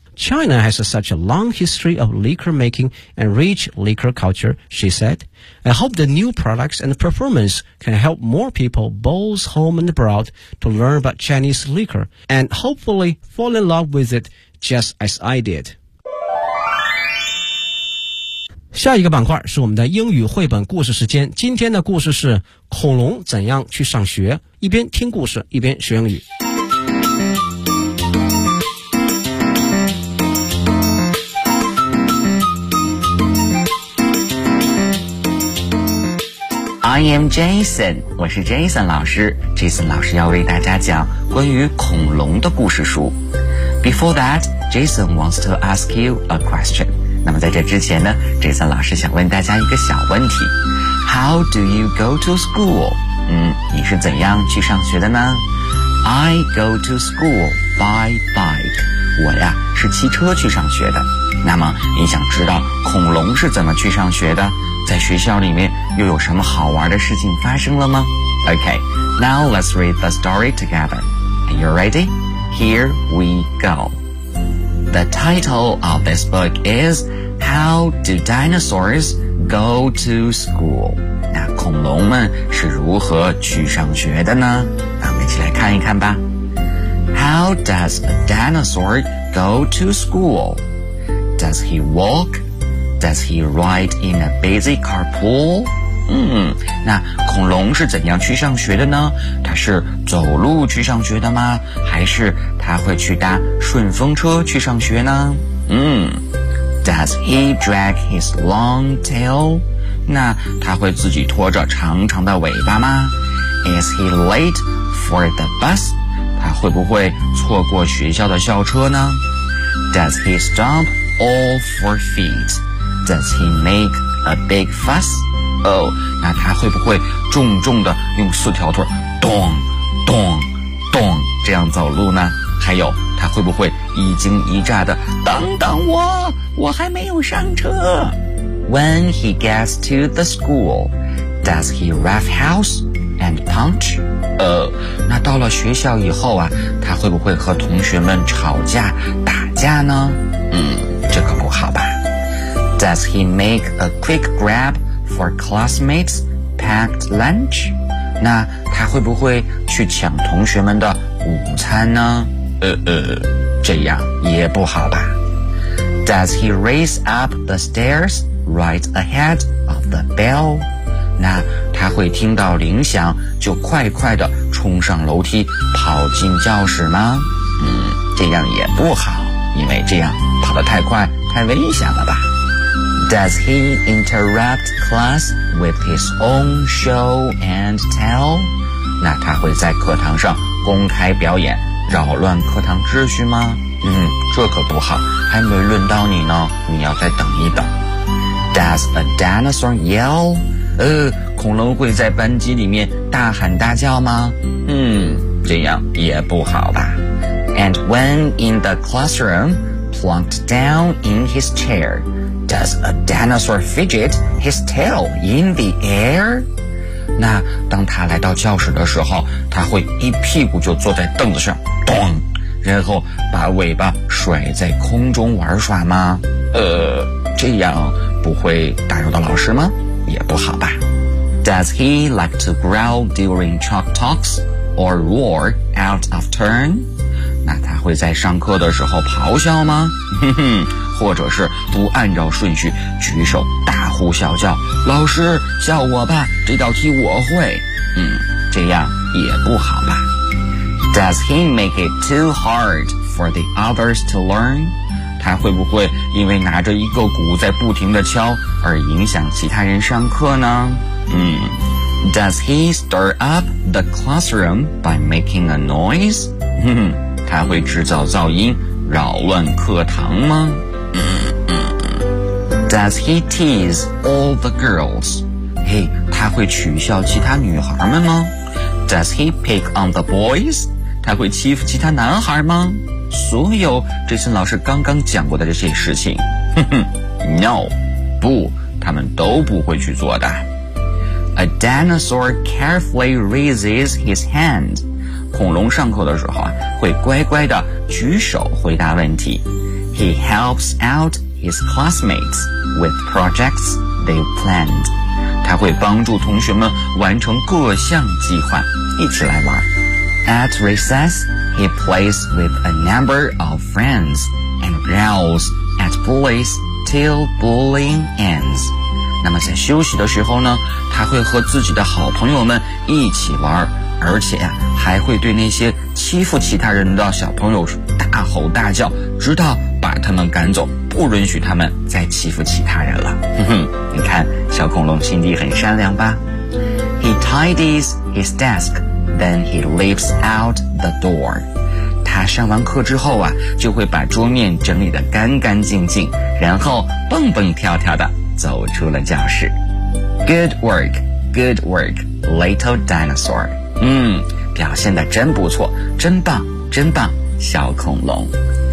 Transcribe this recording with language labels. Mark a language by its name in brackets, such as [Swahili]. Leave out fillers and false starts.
[English] China has such a long history of liquor making and rich liquor culture, she said. I hope the new products and performance can help more people both home and abroad to learn about Chinese liquor and hopefully fall in love with it just as I did. [Chinese] 下一个板块是我们的英语绘本故事时间。今天的故事是恐龙怎样去上学，一边听故事一边学英语。 [English] I am Jason， [Chinese] 我是 Jason 老师。Jason 老师要为大家讲关于恐龙的故事书。 [English] Before that, Jason wants to ask you a question. [Chinese] 那么在这之前呢，这次老师想问大家一个小问题。 [English] How do you go to school? [Chinese] 你是怎样去上学的呢？ [English] I go to school by bike. [Chinese] 我呀是骑车去上学的。那么你想知道恐龙是怎么去上学的？在学校里面又有什么好玩的事情发生了吗？ [English] OK, now let's read the story together. Are you ready? Here we go. The title of this book is How Do Dinosaurs Go to School? [Chinese] 那恐龙们是如何去上学的呢？那我们一起来看一看吧。 [English] How does a dinosaur go to school? Does he walk? Does he ride in a busy carpool? [Chinese] 那恐龙是怎样去上学的呢？它是走路去上学的吗？还是它会去搭顺风车去上学呢？ [English] Does he drag his long tail? [Chinese] 那它会自己拖着长长的尾巴吗？ [English] Is he late for the bus? [Chinese] 它会不会错过学校的校车呢？ [English] Does he stomp all four feet? Does he make a big fuss? [Chinese] 那他会不会重重的用四条腿咚咚咚这样走路呢？还有他会不会一惊一乍的等等我，我还没有上车。 [English] When he gets to the school, does he rough house and punch? [Chinese] 那到了学校以后啊，他会不会和同学们吵架打架呢？这可不好吧。 [English] Does he make a quick grabFor classmates' packed lunch? [Chinese] 那他会不会去抢同学们的午餐呢？这样也不好吧。 [English] Does he race up the stairs right ahead of the bell? [Chinese] 那他会听到铃响就快快地冲上楼梯跑进教室吗？这样也不好，因为这样跑得太快太危险了吧。 [English] Does he interrupt class with his own show and tell? [Chinese] 那他会在课堂上公开表演，扰乱课堂秩序吗？这可不好，还没轮到你呢，你要再等一等。 [English] Does a dinosaur yell? [Chinese] 恐龙会在班级里面大喊大叫吗？这样也不好吧。 [English] And when in the classroom, plunked down in his chair,Does a dinosaur fidget his tail in the air? [Chinese] 那当他来到教室的时候，他会一屁股就坐在凳子上，咚，然后把尾巴甩在空中玩耍吗？这样不会打扰到老师吗？也不好吧。 [English] Does he like to growl during chalk talks or roar out of turn? [Chinese] 那他会在上课的时候咆哮吗？或者是不按照顺序举手大呼小叫，老师叫我吧，这道题我会。这样也不好吧。 [English] Does he make it too hard for the others to learn? [Chinese] 他会不会因为拿着一个鼓在不停地敲而影响其他人上课呢？ [English] Does he stir up the classroom by making a noise? [Chinese] 他会制造噪音，扰乱课堂吗？ [English] Does he tease all the girls? [Chinese] 他会取笑其他女孩们吗？ [English] Does he pick on the boys? [Chinese] 他会欺负其他男孩吗？所有这些老师刚刚讲过的这些事情， [English] No, [Chinese] 不，他们都不会去做的。 [English] A dinosaur carefully raises his hand. [Chinese] 恐龙上课的时候，会乖乖地举手回答问题。 [English] He helps out his classmates with projects they've planned. [Chinese] 他会帮助同学们完成各项计划，一起来玩。 [English] At recess, he plays with a number of friends and growls at bullies till bullying ends. [Chinese] 那么在休息的时候呢，他会和自己的好朋友们一起玩，而且呀，还会对那些欺负其他人的小朋友大吼大叫，直到把他们赶走，不允许他们再欺负其他人了。哼哼，你看，小恐龙心地很善良吧。 [English] He tidies his desk, then he leaves out the door. [Chinese] 他上完课之后啊，就会把桌面整理得干干净净，然后蹦蹦跳跳的走出了教室。 [English] Good work, good work, little dinosaur. [Chinese] 表现得真不错，真棒，真棒，小恐龙。